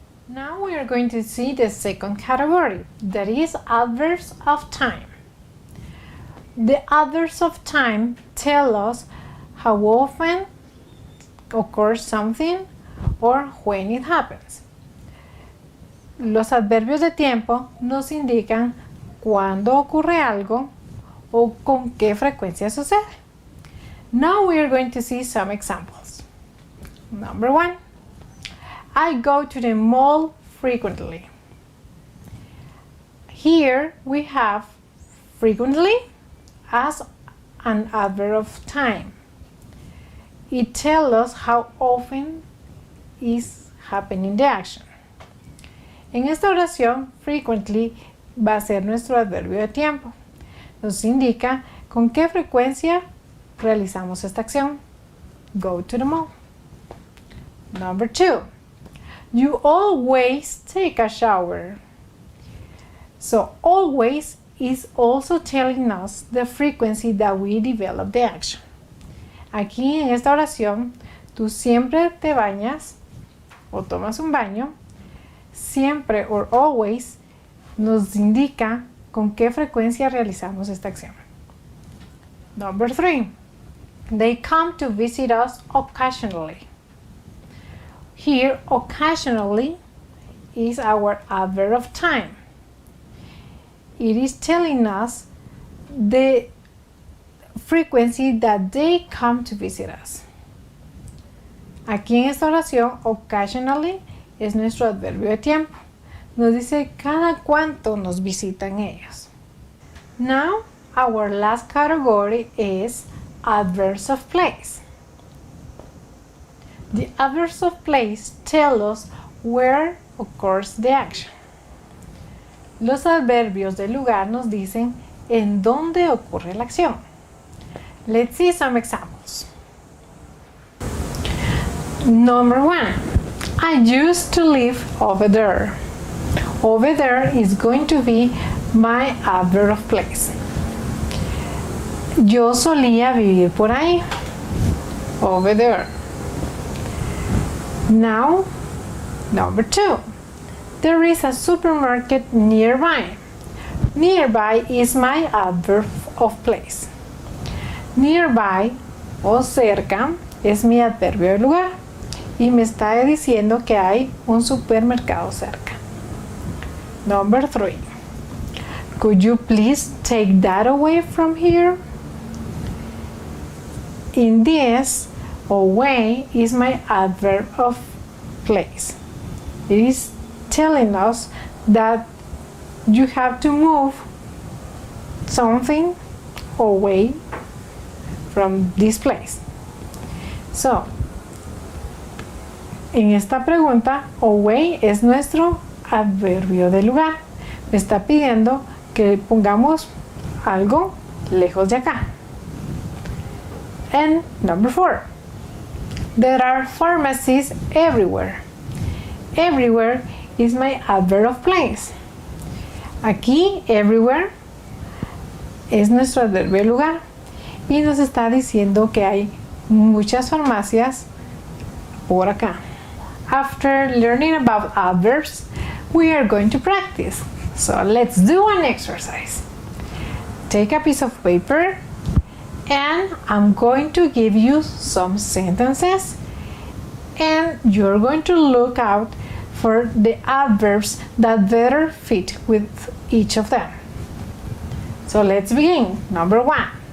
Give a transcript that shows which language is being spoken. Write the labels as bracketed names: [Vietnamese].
[English] Now we are going to see the second category, that is adverbs of time. The adverbs of time tell us how often occurs something or when it happens. [Spanish] Los adverbios de tiempo nos indican cuándo ocurre algo o con qué frecuencia sucede. [English] Now we are going to see some examples. Number 1, I go to the mall frequently. Here we have frequently as an adverb of time. It tells us how often is happening the action. [Spanish] En esta oración, frequently va a ser nuestro adverbio de tiempo. Nos indica ¿Con qué frecuencia realizamos esta acción? [English] Go to the mall. Number 2. You always take a shower. So always is also telling us the frequency that we develop the action. [Spanish] Aquí en esta oración, tú siempre te bañas o tomas un baño. Siempre or always nos indica con qué frecuencia realizamos esta acción. [English] Number 3. They come to visit us occasionally. Here, occasionally is our adverb of time. It is telling us the frequency that they come to visit us. [Spanish] Aquí en esta oración, occasionally es nuestro adverbio de tiempo. Nos dice cada cuánto nos visitan ellos. [English] Now, our last category is adverbs of place. The adverbs of place tell us where occurs the action. [Spanish] Los adverbios de lugar nos dicen en dónde ocurre la acción. [English] Let's see some examples. Number 1. I used to live over there. Over there is going to be my adverb of place. [Spanish] Yo solía vivir por ahí. Over there. [English] Now, number 2. There is a supermarket nearby. Nearby is my adverb of place. [Spanish] Nearby o cerca es mi adverbio de lugar y me está diciendo que hay un supermercado cerca. [English] Number 3. Could you please take that away from here? In this, away is my adverb of place. It is telling us that you have to move something away from this place. [Spanish] So, en esta pregunta, away es nuestro adverbio de lugar. Me está pidiendo que pongamos algo lejos de acá. [English] And number 4. There are pharmacies everywhere. Everywhere is my adverb of place. [Spanish] Aquí, everywhere, es nuestro adverbio de lugar y nos está diciendo que hay muchas farmacias por acá. [English] After learning about adverbs, we are going to practice. So let's do an exercise. Take a piece of paper and I'm going to give you some sentences and you're going to look out for the adverbs that better fit with each of them. So let's begin. Number 1.